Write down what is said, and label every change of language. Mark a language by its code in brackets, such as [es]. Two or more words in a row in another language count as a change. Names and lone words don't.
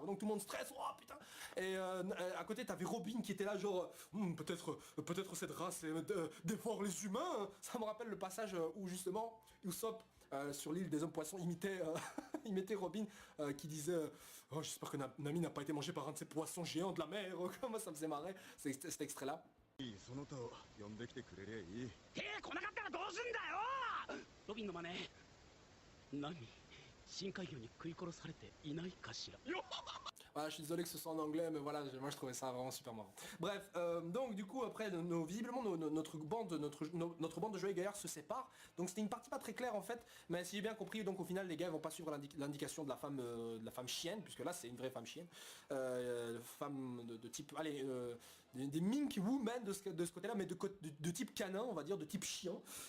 [fr] Donc tout le monde stresse, oh putain. Et à côté, t'avais Robin qui était là, genre, peut-être cette race dévore les humains. Ça me rappelle le passage où justement, Usopp, sur l'île des hommes poissons, imitait Robin qui disait oh, j'espère que Nami n'a pas été mangé par un de ces poissons géants de la mer. Comment ça me faisait marrer cet extrait là. [ja] いいその他を呼んできてくれりゃいい。手来なかったらどうすんだよ。ロビンの真似何深海魚に食い殺されていないかしら。 [fr] Voilà, je suis désolé que ce soit en anglais, mais voilà, moi je trouvais ça vraiment super marrant. Bref, donc du coup après, visiblement notre bande de joyeux gaillards se sépare. Donc c'était une partie pas très claire en fait, mais si j'ai bien compris, donc au final les gars vont pas suivre l'indication de la femme chienne, puisque là c'est une vraie femme chienne, femme de type, allez, des [en] mink women [fr] de ce côté-là, mais de type canin, on va dire, de type chien.